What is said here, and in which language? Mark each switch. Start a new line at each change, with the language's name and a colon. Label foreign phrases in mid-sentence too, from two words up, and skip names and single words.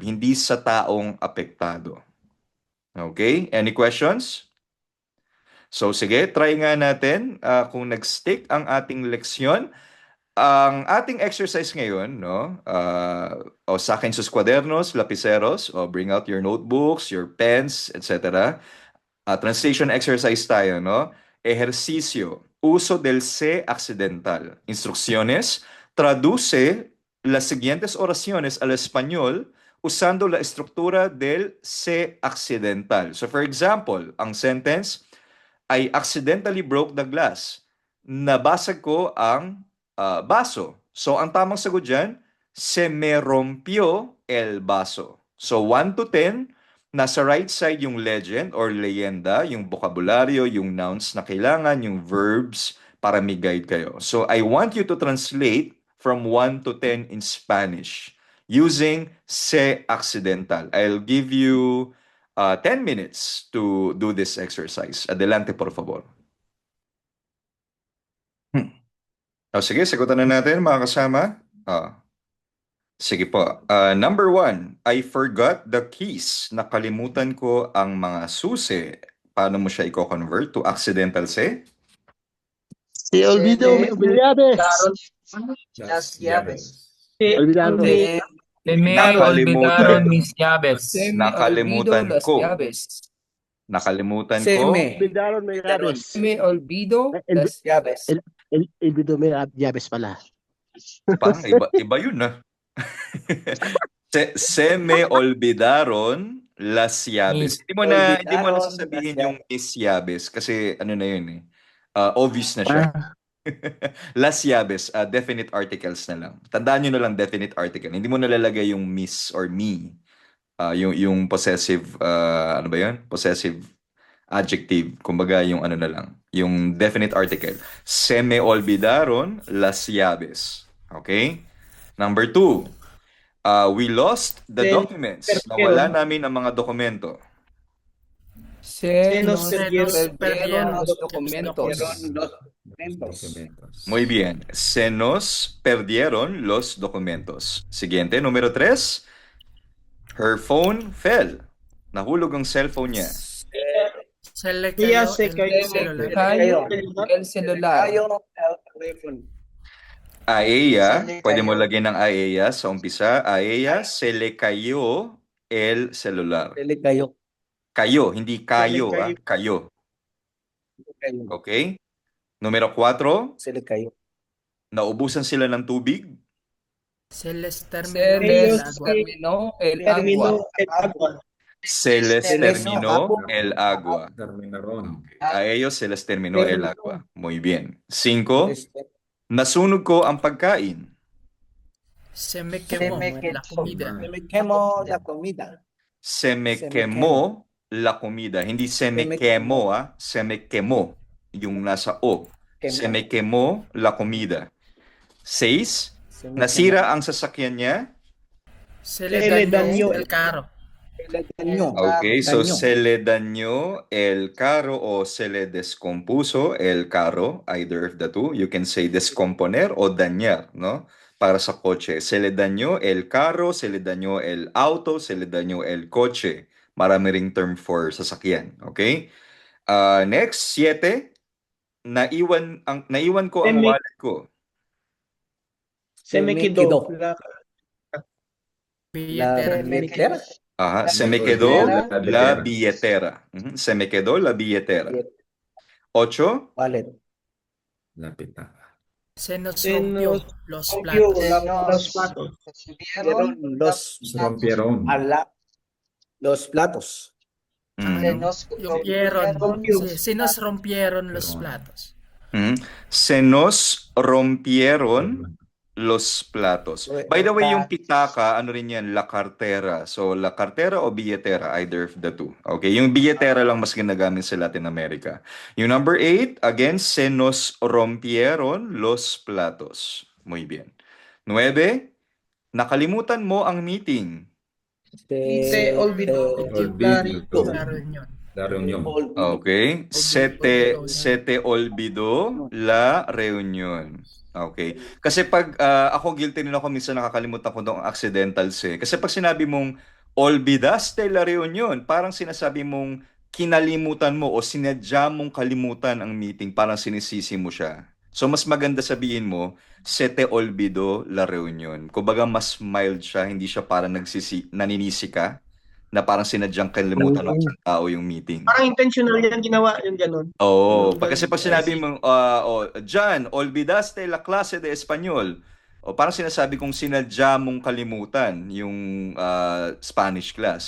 Filipino: Hindi sa taong apektado.
English: Okay? Any questions?
Filipino: So sige, try nga natin kung nag-stick ang ating leksyon. Ang ating exercise ngayon, no?
Spanish: Sa akin sus kwadernos, lapiseros,
English: bring out your notebooks, your pens, etc.
Filipino: Translation exercise tayo,
Spanish: no? Ejercicio. Uso del se accidental. Instrucciones. Traduce las siguientes oraciones al español usando la estructura del se accidental.
English: So for example, ang sentence, I accidentally broke the glass.
Filipino: Nabasag ko ang baso. So ang tamang sagot dyan,
Spanish: se me rompió el vaso.
Filipino: So 1 to 10, nasa
English: right side
Filipino: yung legend or leyenda, yung bokabularyo, yung nouns na kailangan, yung verbs para may guide kayo.
English: So I want you to translate from 1 to 10 in Spanish using se accidental. I'll give you 10 minutes to do this exercise.
Spanish: Adelante, por favor.
Filipino: Sige, sagutan na natin mga kasama. Sige po.
English: Number 1, I forgot the keys.
Filipino: Nakalimutan ko ang mga susi. Paano mo siya i-convert
English: to accidental
Filipino: se?
Spanish: Se olvidó mis llaves. Las llaves. Olvidaron. Se me olvidaron mis llaves.
Filipino: Nakalimutan
Spanish: Las
Filipino: ko.
Spanish: llaves.
Filipino: Nakalimutan
Spanish: Se
Filipino: ko.
Spanish: me Olvidaron mis llaves. me olvido las llaves. Olvidó mis llaves pala.
Filipino: Parang iba yun na.
Spanish: Se me olvidaron las llaves.
Filipino: Hindi mo na sasabihin yung
Spanish: mis llaves
Filipino: kasi ano na yun eh. Obvious na siya.
Spanish: Las llaves,
English: definite articles
Filipino: na lang. Tandaan nyo na lang
English: definite article.
Filipino: Hindi mo nalalagay yung miss or me. Yung possessive, ano ba yun?
English: Possessive adjective.
Filipino: Kumbaga yung ano na lang. Yung definite article.
Spanish: Se me olvidaron las llaves.
English: Okay? Number 2. We lost the documents.
Filipino: Nawala namin ang mga dokumento.
Spanish: Se nos perdieron los documentos. Muy bien. Se nos perdieron los documentos. Siguiente, número 3.
English: Her phone fell.
Filipino: Nahulog ang cellphone niya.
Spanish: Se le
Filipino: Kaya
Spanish: cayó se el cayó. celular. Cayó el celular.
Filipino: Aeya, pwede mo lagyan ng aeya sa umpisa.
Spanish: Aeya, se le cayó el celular. Se le cayó.
Filipino: Kayo, hindi kayo,
Spanish: cayó.
Filipino: kayo. Okay? Numero 4,
Spanish: Se le cayó.
Filipino: naubusan sila ng tubig.
Spanish: Se les Se terminó les el agua. terminó el Terminó agua. el agua. Se les Se les terminó acabó. el agua. Terminaron. A ellos se les terminó el agua. Muy bien. 5,
Filipino: nasunog ko ang pagkain.
Spanish: Se me quemó la comida. Se me quemó la comida. Se me Se me quemó la comida. Hindi se me me quemó, se me quemó.
Filipino: Yung nasa O.
Spanish: Se me quemó la comida. 6, Se me
Filipino: nasira ang sasakyan niya.
Spanish: Se Se le le dañó dañó el carro. dañó.
English: Okay, so
Spanish: Dañó. se le dañó el carro o se le descompuso el carro,
English: either of the two. You can say
Spanish: descomponer o dañar, ¿no? Para
English: sa coche.
Spanish: Se le dañó el carro, se le dañó el auto, se le dañó el coche.
Filipino: Marami ring term for sasakyan, okay? Next, 7, naiwan ko ang
Spanish: Se me-
Filipino: wallet ko.
Spanish: Se me quedó. Billetera. billetera. Ajá, se me me quedó olvidé la la billetera. billetera. Se me quedó la billetera. 8, Wallet. La pitaka. Se nos Se rompió nos los rompió platos. los platos. Se Rompieron. los platos. Se nos rompieron los platos. Se nos rompieron los platos.
English: By the way,
Filipino: yung pitaka, ano rin yan,
Spanish: la cartera. So, la cartera o billetera,
English: either of the two.
Filipino: Okay, yung billetera lang mas ginagamit sa Latin America. Yung number 8, again,
Spanish: se nos rompieron los platos. Muy bien. 9,
Filipino: nakalimutan mo ang meeting.
Spanish: Se olvidó Olvido. La reunión. La reunión. Okay. Se te olvidó la reunión. Okay.
Filipino: Kasi pag ako guilty rin ako minsan nakakalimutan ko ng accidentals eh. Kasi pag sinabi mong
Spanish: olvidaste la reunión,
Filipino: parang sinasabi mong kinalimutan mo o sinadya mong kalimutan ang meeting, parang sinisisi mo siya. So mas maganda sabihin mo,
Spanish: se te olvidó la reunión.
Filipino: Kumbaga mas mild siya, hindi siya parang naninisi ka, na parang sinadyang kalimutan ng isang tao yung meeting. Parang intentional yan ginawa, yung ganun. Oo, kasi pag sinabi mong, John,
Spanish: olvidaste la clase de español.
Filipino: O parang sinasabi kong sinadya mong kalimutan yung
English: Spanish class.